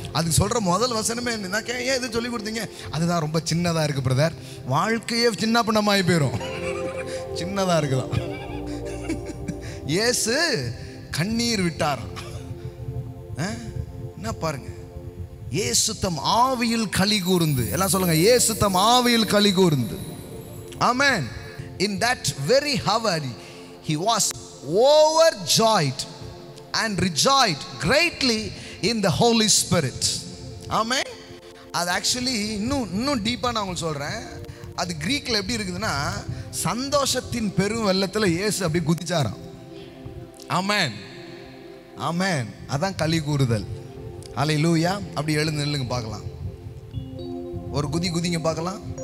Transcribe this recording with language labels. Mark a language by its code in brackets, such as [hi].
[ta] அதுக்கு சொல்ற முதல் வசனமே என்ன, ஏன் இது சொல்லி கொடுத்தீங்க? அதுதான் ரொம்ப சின்னதா இருக்கு பிரதர், வாழ்க்கையே சின்ன பின்னமாயி போயிடும். சின்னதா இருக்குதான். இயேசு கண்ணீர் விட்டார். என்ன பாருங்க, இயேசு தம் ஆவியில் களி கூர்ந்து. எல்லாம் சொல்லுங்க, இயேசு தம் ஆவியில் களி கூர்ந்து. ஆமென். [en] In that very hour he was overjoyed and rejoiced greatly in the Holy Spirit. Amen. [ta] அது ஆக்சுவலி இன்னும் டீப்பா நான் உங்களுக்கு சொல்றேன். அது கிரீக்ல எப்படி இருக்குதுன்னா, சந்தோஷத்தின் பெரும் வெள்ளத்துல இயேசு அப்படி குதிச்சாராம். ஆமென் ஆமென். அதான் களி கூறுதல். ஹல்லேலூயா. அப்படி எழுந்து நில்லுங்க பார்க்கலாம். ஒரு குதிங்க பார்க்கலாம்.